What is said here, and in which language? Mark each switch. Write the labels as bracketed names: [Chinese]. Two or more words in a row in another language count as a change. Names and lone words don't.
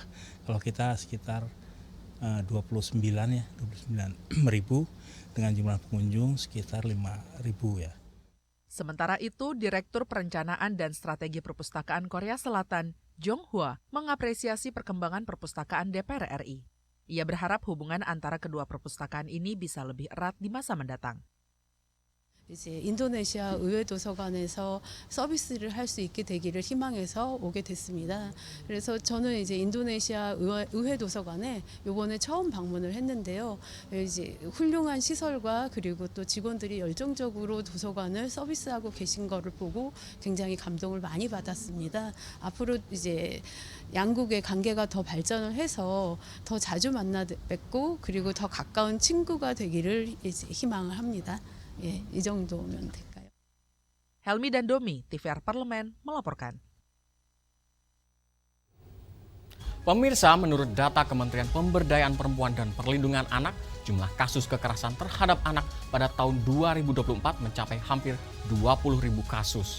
[Indonesian] Kalau kita sekitar 29 ribu dengan jumlah pengunjung sekitar 5.000 ya. Sementara itu, Direktur Perencanaan dan Strategi Perpustakaan Korea Selatan, Jong Hwa, mengapresiasi perkembangan perpustakaan DPR RI. Ia berharap hubungan antara kedua perpustakaan ini bisa lebih erat di masa mendatang. [Korean] 이제 인도네시아 의회 도서관에서 서비스를 할 수 있게 되기를 희망해서 오게 됐습니다. 그래서 저는 이제 인도네시아 의회 도서관에 이번에 처음 방문을 했는데요. 이제 훌륭한 시설과 그리고 또 직원들이 열정적으로 도서관을 서비스하고 계신 거를 보고 굉장히 감동을 많이 받았습니다. 앞으로 이제 양국의 관계가 더 발전을 해서 더 자주 만나 뵙고 그리고 더 가까운 친구가 되기를 이제 희망을 합니다. 이 정도면 될까요? [Indonesian] Helmi dan Domi, TVR Parlemen, melaporkan. Pemirsa, menurut data Kementerian Pemberdayaan Perempuan dan Perlindungan Anak, jumlah kasus kekerasan terhadap anak pada tahun 2024 mencapai hampir 20.000 kasus.